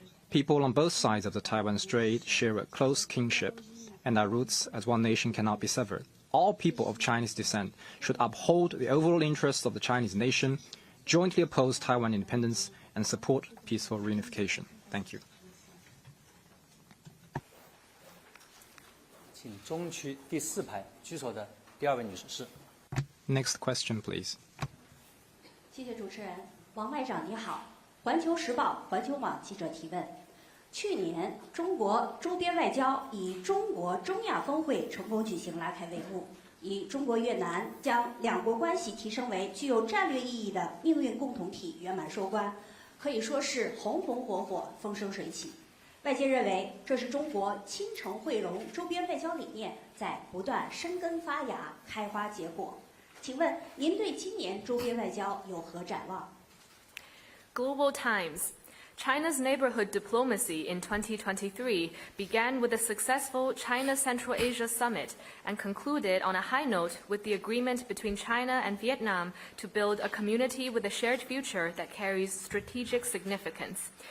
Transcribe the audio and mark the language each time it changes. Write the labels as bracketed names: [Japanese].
[English] People on both sides of the Taiwan Strait share a close kinship, and our roots as one nation cannot be severed. All people of Chinese descent should uphold the overall interests of the Chinese nation, jointly oppose Taiwan independence, and support peaceful reunification. Thank you. [Chinese] 请中区第4排举手的第2位女士是。 [English] Next question, please. [Chinese] 谢谢主持人。王外长你好，环球时报环球网记者提问：去年中国周边外交以中国中亚峰会成功举行拉开帷幕，以中国越南将两国关系提升为具有战略意义的命运共同体圆满收官，可以说是红红火火、风生水起。外界认为这是中国亲诚惠容周边外交理念在不断生根发芽、开花结果。请问您对今年周边外交有何展望？ [English] Global Times. China's neighborhood diplomacy in 2023 began with a successful China-Central Asia summit and concluded on a high note with the agreement between China and Vietnam to build a community with a shared future that carries strategic significance.